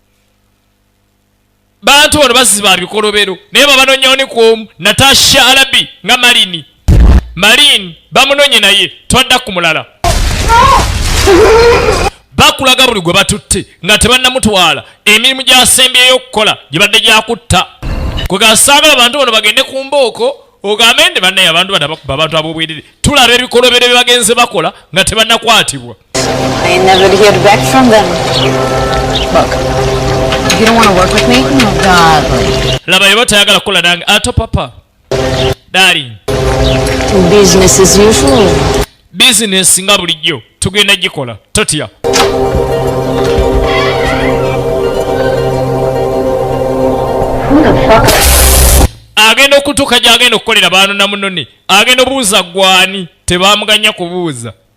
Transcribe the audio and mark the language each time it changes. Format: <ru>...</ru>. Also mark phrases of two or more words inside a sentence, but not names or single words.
<lg>bantu bano baziba bikolobero naye babanonyawo ne kwomu Natasha Arabi nga Malini bamunonye naye twadda ku mulala bakulaga buli gwe batutte nga tebannamutwala emirimu gy'asembyeyo okukola gibadde gyakutta kwe gasaagala abantu bano bagende ku mbooko ogambe nti bannaye abantu babantu ab'obwerere tulaba ebikolobero bye bagenze bakola nga tebannakwatibwa.</lg> <en>I never heard back from them. Look, you don't want to work with me? No, darling.</en> <lg>Laba yebo tayagala kukola nange ato</lg> <en>papa darling. Business as usual.</en> <lg>Business nga bulijjo tugenda gikola totya. agenda okutuuka gy'agenda okukolera baano na munone agenda obuuza gwani tebamuganya kubuuza</lg>